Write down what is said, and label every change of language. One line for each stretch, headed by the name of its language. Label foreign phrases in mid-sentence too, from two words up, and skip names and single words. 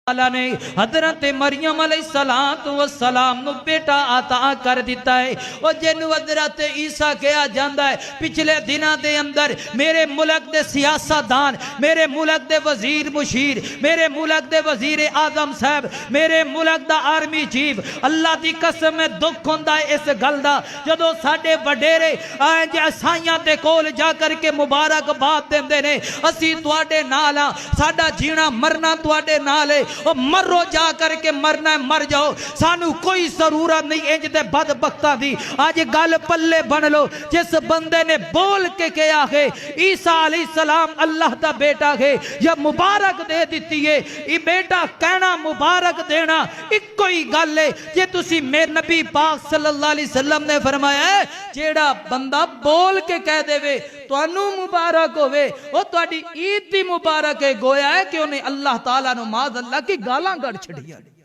Punjabi: اللہ نے حضرت مریم علیہ السلام نو بیٹا عطا کر دیتا ہے اور جنو حضرت عیسیٰ کہا جاندہ ہے پچھلے دنوں دے اندر میرے ملک دے سیاستدان، میرے ملک دے وزیر مشیر، میرے ملک دے وزیر اعظم صاحب، میرے ملک دا آرمی چیف، اللہ دی قسم میں دکھ ہوندا ہے اس گل دا جدوں ساڈے وڈیرے عیسائیاں دے کول جا کر کے مبارک باد دیندے نے اسی تواڈے نال ہاں، ساڈا جینا مرنا تواڈے نال ہے، مرو جا کر کے مرنا ہے مر جاؤ، سانو کوئی ضرورت نہیں انج دے بدبختاں دی۔ آج گل پلے بن لو، جس بندے نے بول کے کہا ہے عیسیٰ علیہ السلام اللہ دا بیٹا ہے یا مبارک دے دیتی ہے، یہ بیٹا کہنا مبارک دینا ایک کوئی گل ہے۔ یہ تسی میرے نبی پاک صلی اللہ علیہ وسلم نے فرمایا ہے جیڑا بندہ بول کے کہہ دے وے توانو مبارک ہوئے وہ تواڈی عید دی مبارک ہے، گویا ہے کہ انہیں اللہ تعالیٰ نو معاذ اللہ کی گالاں گڑ چھڑیا۔